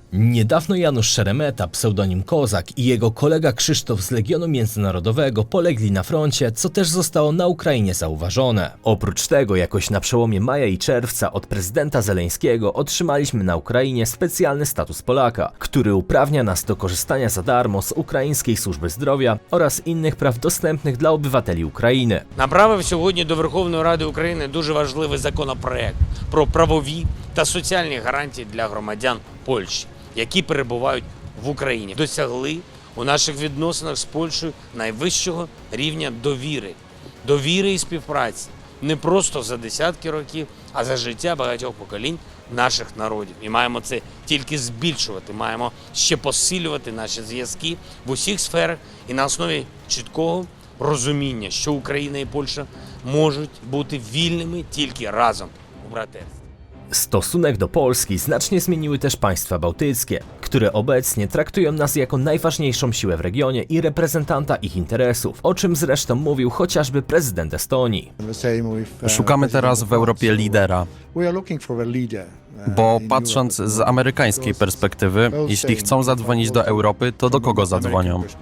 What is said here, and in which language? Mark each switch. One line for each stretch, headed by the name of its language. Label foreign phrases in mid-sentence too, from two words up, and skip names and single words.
Polish: Niedawno Janusz Szeremeta, pseudonim Kozak, i jego kolega Krzysztof z Legionu Międzynarodowego polegli na froncie, co też zostało na Ukrainie zauważone. Oprócz tego jakoś na przełomie maja i czerwca od prezydenta Zeleńskiego otrzymaliśmy na Ukrainie specjalny status Polaka, który uprawnia nas do korzystania za darmo z ukraińskiej służby zdrowia oraz innych praw dostępnych dla obywateli Ukrainy.
Ukrainian: Направив сьогодні до Верховної Ради України дуже важливий законопроект про правові та соціальні гарантії для громадян Польщі, які перебувають в Україні. Досягли у наших відносинах з Польщею найвищого рівня довіри. Довіри і співпраці не просто за десятки років, а за життя багатьох поколінь наших народів. І маємо це тільки збільшувати, маємо ще посилювати наші зв'язки в усіх сферах і на основі чіткого розуміння, що Україна і Польща можуть бути вільними тільки разом у братерстві.
Polish: Stosunek do Polski znacznie zmieniły też państwa bałtyckie, które obecnie traktują nas jako najważniejszą siłę w regionie i reprezentanta ich interesów, o czym zresztą mówił chociażby prezydent Estonii. Szukamy teraz w Europie lidera, bo patrząc z amerykańskiej perspektywy, jeśli chcą zadzwonić do Europy, to do kogo zadzwonią?